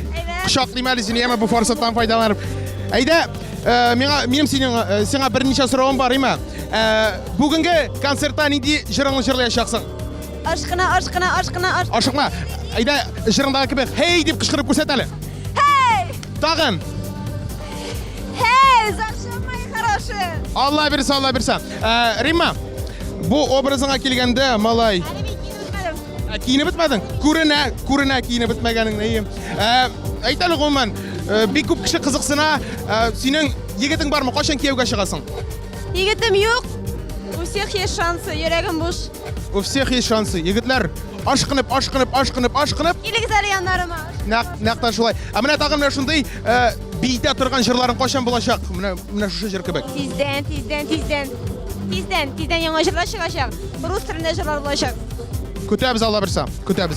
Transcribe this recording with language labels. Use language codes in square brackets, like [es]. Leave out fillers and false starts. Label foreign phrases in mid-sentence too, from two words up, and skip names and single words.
[tt] Кочаклыйм әле сине, яме бу форсаттан файдаланып. Әйдә, минем сиңа берничә соравым бар, Рима. Бүгенге концертта нинди җырыңны җырлаячаксың? Ашкына. Ашыкма. Әйдә, җырыңдагы кебек «Хей!» дип кычкырып күрсәт әле. Тагын. [ru] Hey, завтра мои хорошие. [tt] Алла бирсә. Рима, бу образыңа килгәндә, малай, киенеп бетмәдең. Күренә киенеп бетмәгәнеңне. Әйт әле гомумән, бик күп кеше кызыксына, синең егетең бармы? Кайчан кияүгә чыгасың? Егетем юк. [ru] У всех есть шансы, [tt] йөрәгем буш. [ru] У всех есть шансы. [tt] Егетләр ашкынып. Килегез әле яннарыма. Нәкътән шулай. Менә тагын менә шундый бийтә торган җырларың кайчан булачак? Менә шушы җыр кебек. Тиздән яңа җырлар чыгачак. Рус телендә җырлар булачак. Көтәбез, Алла бирсә. Көтәбез.